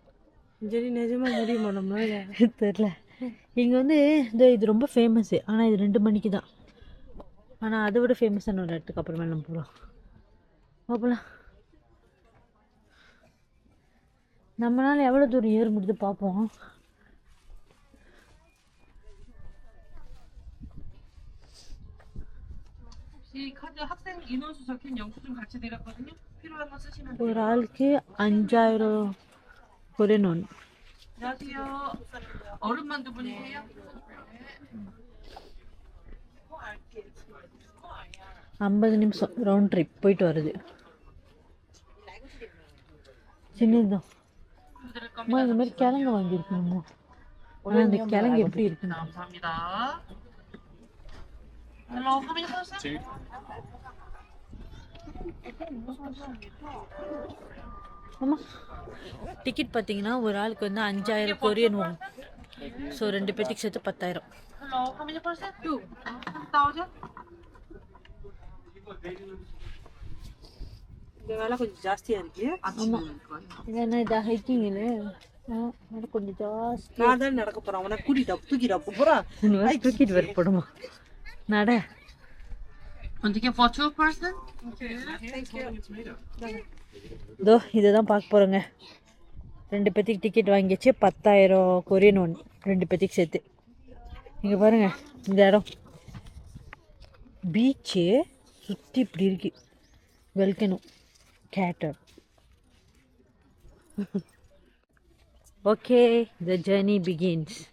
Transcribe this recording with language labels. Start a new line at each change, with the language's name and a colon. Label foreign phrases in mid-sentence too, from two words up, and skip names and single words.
Tamil: சரி, நிஜமா முடியுமா நம்மளால? தெரியல. இங்க வந்து இது ரொம்ப ஃபேமஸ், ஆனா இது 2 மணிக்கு தான். ஆனா அதை விட ஃபேமஸான ஒரு இடத்துக்கு அப்புறமே நம்ம போகலாம். போகலாம். நம்மளால எவ்வளவு தூரம் ஏற முடியுது பார்ப்போம்.
Korean: 학생 인원수 적힌 영수증 같이 드렸거든요. 필요한 거 쓰시면 돼요.
Tamil: ஒரு ஆளுக்கு 5000
English: Korean won.
Korean: 안녕하세요. 어른만 두 분이세요?
Tamil: 50 நிமிஷம்
English: round trip
Tamil: போயிட்டு வருது. சின்னதுதான். அம்மா, இந்த மாதிரி கிழங்கு வாங்கியிருக்கணுமா? ஆனால் அந்த கிழங்கு எப்படி இருக்கு?
Korean: 감사합니다. 헬로 화면이 꺼졌어요?
Tamil: ஆமா, டிக்கெட் பார்த்தீங்கன்னா ஒரு ஆளுக்கு வந்து 5000
English: Korean won.
Tamil: ஸோ 2 பேத்துக்கு சேர்த்து 10,000.
Korean: 헬로 화면이 꺼졌어요? 나오죠?
Tamil: இந்த வேலை கொஞ்சம் ஜாஸ்தியா இருக்கு. ஆமா, இதென்ன இது ஹைக்கிங் கொஞ்சம் ஜாஸ்தி. நான் தான் நடக்க போறேன். அவனை கூட்டிட்டு தூக்கிட்டு போறான். தூக்கிட்டு வர போடுமா நட.
English: Ticket for 2 person?
Tamil: இதோ இதுதான் பார்க்க போறோங்க. 2 பேத்துக்கு டிக்கெட் வாங்கிச்சு 10,000
English: Korean won
Tamil: 2 பேத்துக்கு சேர்த்து. இங்க பாருங்க, இந்த இடம் பீச்சு சுற்றி இப்படி இருக்கு.
English: Volcano crater. Okay, the journey begins.